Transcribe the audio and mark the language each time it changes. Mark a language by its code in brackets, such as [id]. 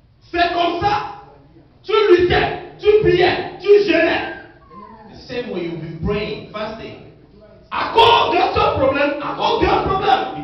[fr] C'est comme ça, tu luttais, tu priais, tu jeûnais. [en] The same way you've been praying, fasting, [fr] À cause de ce problème, à cause d'un problème.